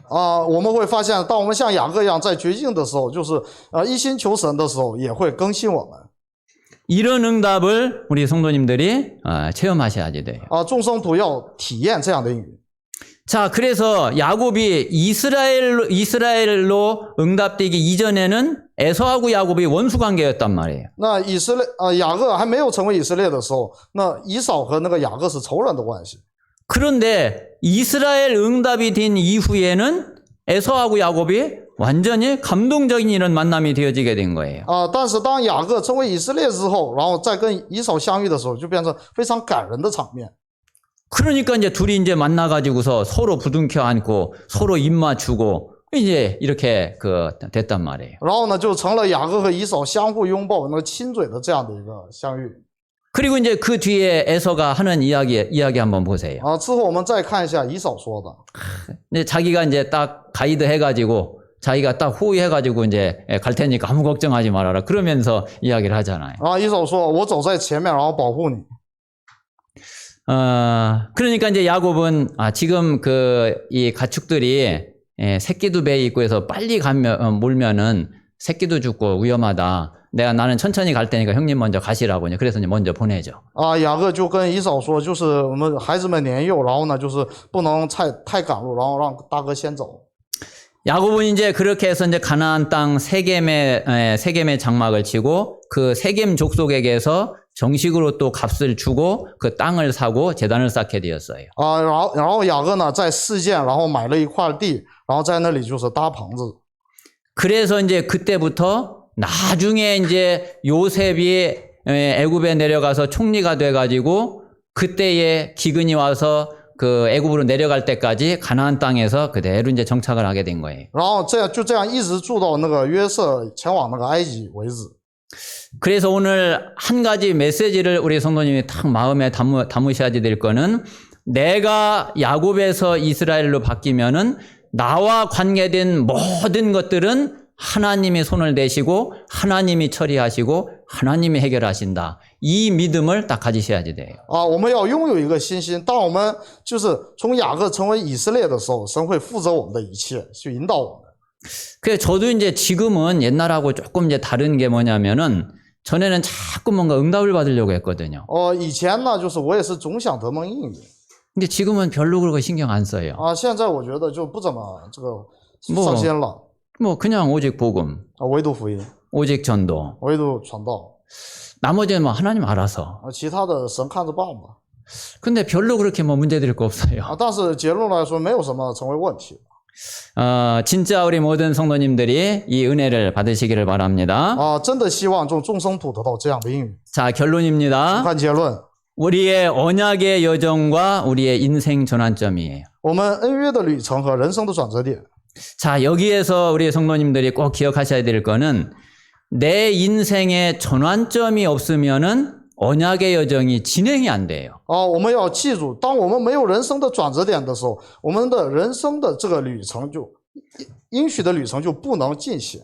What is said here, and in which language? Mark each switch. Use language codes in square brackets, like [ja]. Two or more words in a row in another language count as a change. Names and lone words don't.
[zh] 啊，我们会发现，当我们像雅各一样在绝境的时候，就是一心求神的时候，也会更新我们。 [ko] 이런 응답을 우리 성도님들이 체험하셔야지 돼요. [zh] 啊，众生徒要体验这样的应许。 [ko] 자, 그래서 야곱이 이스라엘로 응답되기 이전에는 에서하고 야곱이 원수 관계였단 말이에요. [zh] 那雅各还没有成为以色列的时候，那以扫和那个雅各是仇人的关系。 [ko] 그런데 이스라엘 응답이 된 이후에는 에서하고 야곱이 완전히 감동적인 이런 만남이 되어지게 된 거예요. [zh] 啊，但是当雅各成为以色列之后，然后再跟以扫相遇的时候，就变成非常感人的场面。 [ko] 그러니까 이제 둘이 이제 만나가지고서 서로 부둥켜 안고 서로 입 맞추고 이제 이렇게 됐단 말이에요. [zh] 然后呢，就成了雅各和以扫相互拥抱、那亲嘴的这样的一个相遇。 [ko] 그리고 이제 그 뒤에 에서가 하는 이야기 한번 보세요. [zh] 啊，之后我们再看一下以扫说的。 [ko] 근데 자기가 이제 딱 가이드 해가지고 자기가 딱 호위해가지고 이제 갈 테니까 아무 걱정하지 말아라. 그러면서 이야기를 하잖아요. [zh] 啊，以扫说：“我走在前面，然后保护你。” [ko] 그러니까 이제 야곱은 지금 이 가축들이 새끼도 배에 있고 해서 빨리 몰면은 새끼도 죽고 위험하다. 나는 천천히 갈 테니까 형님 먼저 가시라고. 그래서 이제 먼저 보내죠. [zh] 啊，雅各就跟以扫说，就是我们孩子们年幼，然后呢，就是不能太赶路，然后让大哥先走。 [ko] 야곱은 이제 그렇게 해서 이제 가나안 땅 세겜의 장막을 치고 그 세겜 족속에게서 정식으로 또 값을 주고 그 땅을 사고 제단을 쌓게 되었어요. [zh] 啊，然后雅各呢在示剑，然后买了一块地，然后在那里就是搭棚子。 [ko] 그래서 이제 그때부터 나중에 이제 요셉이 애굽에 내려가서 총리가 돼가지고 그때에 기근이 와서 애굽으로 내려갈 때까지 가나안 땅에서 그대로 이제 정착을 하게 된 거예요. [zh] 然后这样一直住到那个约瑟前往那个埃及为止。 [ko] 그래서 오늘 한 가지 메시지를 우리 성도님이 딱 마음에 담으셔야 될 거는 내가 야곱에서 이스라엘로 바뀌면은 나와 관계된 모든 것들은 하나님이 손을 대시고 하나님이 처리하시고 하나님이 해결하신다. 이 믿음을 딱 가지셔야지 돼요. [zh] 啊，我们要拥有一个信心，当我们就是从雅各成为以色列的时候，神会负责我们的一切，去引导我们。 [ko] 그래서 저도 이제 지금은 옛날하고 조금 이제 다른 게 뭐냐면은 전에는 자꾸 뭔가 응답을 받으려고 했거든요. [zh] 以前呢，就是我也是总想得蒙应允。 [ko] 근데 지금은 별로 그런 거 신경 안 써요. [zh] 啊，现在我觉得就不怎么上心了。 [ko] 뭐 그냥 오직 복음, [zh] 啊，唯独福音， [ko] 오직 전도. [zh] 唯独传道， [ko] 나머지는 뭐 하나님 알아서. [zh] 其他的神看着办吧。 [ko] 근데 별로 그렇게 뭐 문제될 거 없어요. [zh] 啊，但是结论来说，没有什么成为问题。 [ko] 진짜 우리 모든 성도님들이 이 은혜를 받으시기를 바랍니다. [zh] 啊，真的希望众生徒得到这样的应允。 [ko] 자, 결론입니다. [zh] 看结论， [ko] 우리의 언약의 여정과 우리의 인생 전환점이에요. [zh] 我们恩约的旅程和人生的转折点。 [ko] 자, 여기에서 우리 성도님들이 꼭 기억하셔야 될 거는 내 인생에 전환점이 없으면은 언약의 여정이 진행이 안 돼요. [zh] 我们要记住，当我们没有人生的转折点的时候，我们的人生的这个旅程就应许的旅程就不能进行。